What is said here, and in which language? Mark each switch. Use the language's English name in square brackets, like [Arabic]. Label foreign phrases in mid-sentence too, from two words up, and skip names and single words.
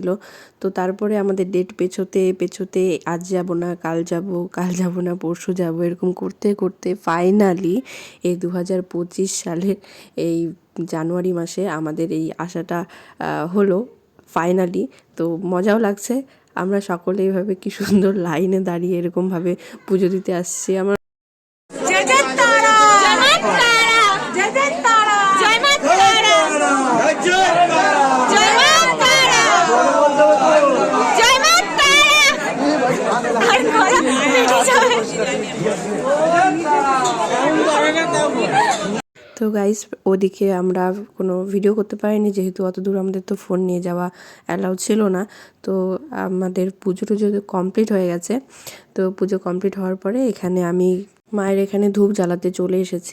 [Bangla] তো তারপরে আমাদের ডেট পেছোতে আজ যাব না, কাল যাব না, পরশু যাব, এরকম করতে করতে ফাইনালি এই 2025 সালের এই জানুয়ারি মাসে আমাদের এই আশাটা হলো ফাইনালি। তো মজাও লাগছে, আমরা সকলে এইভাবে কি সুন্দর লাইনে দাঁড়িয়ে এরকমভাবে পুজো দিতে আসছি। আমার [Hindi] जय जय तारा, जय मां तारा, जय जय तारा, जय मां तारा, जय मां तारा, जय मां तारा। हर कोरा बेटी जाए। [Bangla] তো গাইস, ওদিকে আমরা কোনো ভিডিও করতে পারিনি, যেহেতু অত দূর আমাদের তো ফোন নিয়ে যাওয়া অ্যালাউ ছিল না। তো আমাদের পুজো টুজো কমপ্লিট হয়ে গেছে। তো পুজো কমপ্লিট হওয়ার পরে এখানে আমি মায়ের এখানে ধূপ জ্বালাতে চলে এসেছি।